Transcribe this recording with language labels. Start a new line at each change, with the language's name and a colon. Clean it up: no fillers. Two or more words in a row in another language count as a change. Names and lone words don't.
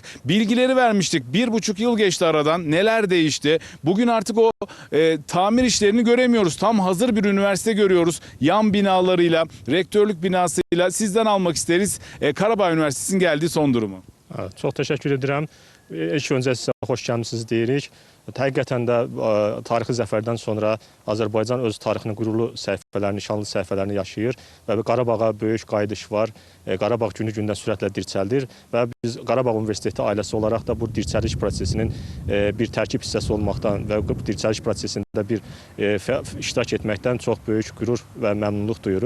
Turkish: Bilgileri vermiştik. 1,5 yıl geçti aradan. Neler değişti? Bugün artık o tamir işlerini göremiyoruz. Tam hazır bir üniversite görüyoruz. Yan binalarıyla, rektörlük binasıyla sizden almak isteriz. Karabağ Üniversitesi'nin geldiği son durumu. Çok teşekkür ederim.
Azerbaijani: İlk öncə sizə xoş gəlmisiniz deyirik. Həqiqətən də tarixi zəfərdən sonra Azərbaycan öz tarixinin qürurlu səhifələrini, şanlı səhifələrini yaşayır və Qarabağa böyük qayıdış var. Qarabağ günü-gündən sürətlə dirçəldir və biz Qarabağ Universiteti ailəsi olaraq da bu dirçəliş prosesinin bir tərkib hissəsi olmaqdan və bu dirçəliş prosesində bir iştirak etməkdən çox böyük qürur və məmnunluq duyuruq.